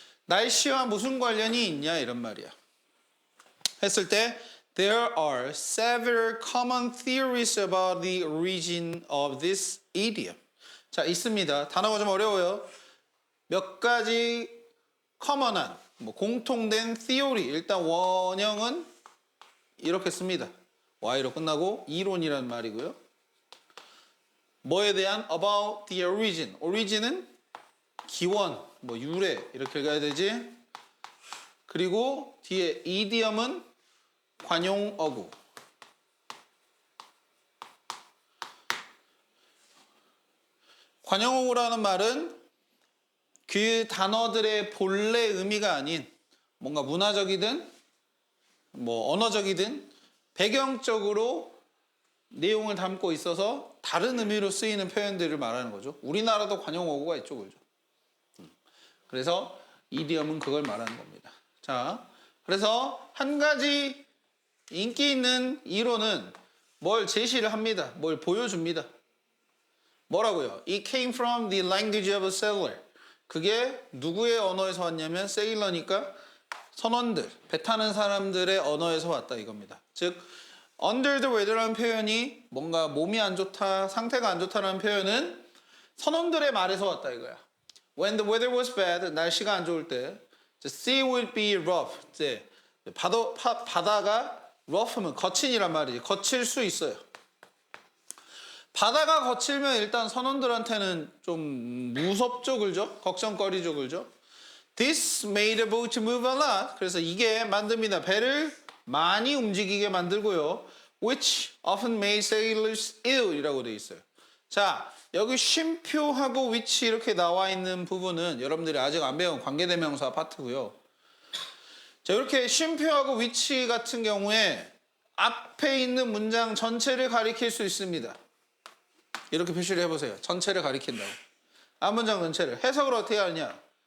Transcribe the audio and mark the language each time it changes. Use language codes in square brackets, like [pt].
[ko] 날씨와 무슨 관련이 있냐 이런 말이야. 했을 때 [en] There are several common theories about the origin of this idiom. [ko] 자, 있습니다. 단어가 좀 어려워요. 몇 가지 커먼한, 뭐 공통된 theory. 일단 원형은 이렇게 씁니다. Y로 끝나고 이론이란 말이고요. 뭐에 대한 about the origin. origin은 기원, 뭐 유래 이렇게 읽어야 되지. 그리고 뒤에 idiom은 관용어구. 관용어구라는 말은 그 단어들의 본래 의미가 아닌 뭔가 문화적이든 뭐 언어적이든 배경적으로 내용을 담고 있어서 다른 의미로 쓰이는 표현들을 말하는 거죠. 우리나라도 관용어구가 있죠, 그죠? 그래서 이디엄은 그걸 말하는 겁니다. 자, 그래서 한 가지 인기 있는 이론은 뭘 제시를 합니다. 뭘 보여줍니다. 뭐라고요? [en] It came from the language of a sailor. [ko] 그게 누구의 언어에서 왔냐면 세일러니까 선원들, 배 타는 사람들의 언어에서 왔다 이겁니다. 즉 under the weather라는 표현이 뭔가 몸이 안 좋다, 상태가 안 좋다라는 표현은 선원들의 말에서 왔다 이거야. [en] When the weather was bad, [ko] 날씨가 안 좋을 때 [en] the sea would be rough. [ko] 이제 바다가 rough면 거친이란 말이지. 거칠 수 있어요. 바다가 거칠면 일단 선원들한테는 좀 무섭죠, 그죠? 걱정거리죠, 그죠? [en] This made the boat move a lot. [ko] 그래서 이게 만듭니다. 배를 많이 움직이게 만들고요. [en] Which often made sailors ill [ko] 이라고 되어 있어요. 자, 여기 쉼표하고 which 이렇게 나와 있는 부분은 여러분들이 아직 안 배운 관계대명사 파트고요. 자, 이렇게 쉼표하고 which 같은 경우에 앞에 있는 문장 전체를 가리킬 수 있습니다. 이렇게 표시를 해보세요. 전체를 가리킨다고. 앞문장 전체를. 해석을 어떻게 하느냐.